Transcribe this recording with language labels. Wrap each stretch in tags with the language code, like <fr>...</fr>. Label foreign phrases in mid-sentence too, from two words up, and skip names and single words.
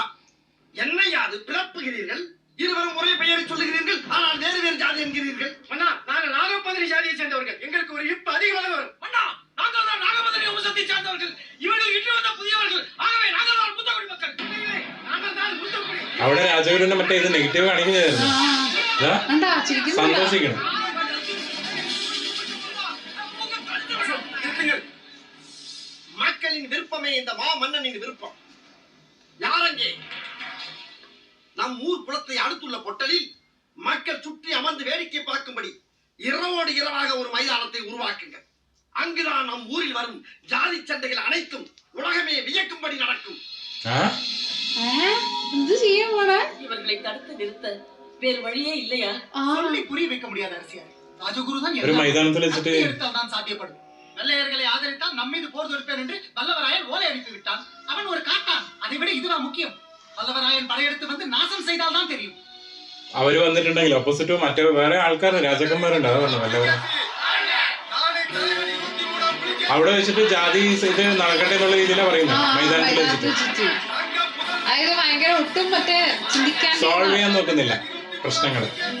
<ta>என்னையா அது பிறப்புகிறீர்கள்? இருவரும் ஒரே பெயரை சொல்லுகிறீர்கள், ஆனால் வேறு வேறு ஜாதி என்கிறீர்கள். மன்னா, நாங்கள் நாகபகனி ஜாதியை சேர்ந்தவர்கள். எங்களுக்கு ஒரு இப்பு அதிகமாக வரும். மன்னா, நாங்கள் தான் நாகபகனி வம்சத்தை சார்ந்தவர்கள். இவர்கள் இன்று வந்த புதியவர்கள். ஆகவே நாங்கள் தான் மூத்தகுடி மக்கள். நாங்கள் தான் மூத்தகுடி.</ta> <ml>അവിടെ രാജഗുരുവിന്റെ മറ്റേ ഇത് നെഗറ്റീവ് കാണിക്കുന്നതായിരുന്നു. സന്തോഷിക്കണം.</ml> <ta>மக்களின் விருப்பமே இந்த மா மன்னனின் விருப்பம். யாரங்கே? நம் ஊர் குளத்தை அடுத்துள்ள பொட்டலில் மக்கள் சுற்றி அமர்ந்து வேடிக்கை பார்க்கும்படி இரவோடு இரவாக ஒரு மைதானத்தை உருவாக்குங்கள். அங்குதான் நம் ஊரில் வரும் ஜாதி சண்டைகள் அனைத்தும் உலகமே வியக்கும்படி நடக்கும். இவர்களை தடுத்து நிறுத்த வேறு வழியே இல்லையா? சொல்லி புரிய வைக்க முடியாத அரசியார். ராஜகுரு தான் ஒரு மைதானத்தில் வச்சிட்டு தான் சாத்தியப்படும். வெள்ளையர்களை ஆதரித்தால் நம்மீது போர் தொடுப்பேன் என்று வல்லவராயன் ஓலை அனுப்பி விட்டான். அவன் ஒரு காட்டான். அதை விட இதுதான் முக்கியம்.</ta> <ml>വല്ലവരായൻ പടയെടുത്ത് വന്ന് നാശം ചെയ്താൽ</ml> <ta>தான் தெரியும்.</ta> <ml>അവര് വന്നിട്ടുണ്ടെങ്കിൽ ഓപ്പോസിറ്റ് മറ്റേ വേറെ ആൾക്കാർ രാജാക്കന്മാരുണ്ട്. അത് പറഞ്ഞു വല്ലവരാ അവിടെ വെച്ചിട്ട് ജാതി ഇത് നടക്കട്ടെ എന്നുള്ള രീതിയിലാണ് പറയുന്നത്. മൈതാനത്തിൽ വെച്ചിട്ട് സോൾവ് ചെയ്യാൻ നോക്കുന്നില്ല പ്രശ്നങ്ങള്.</ml>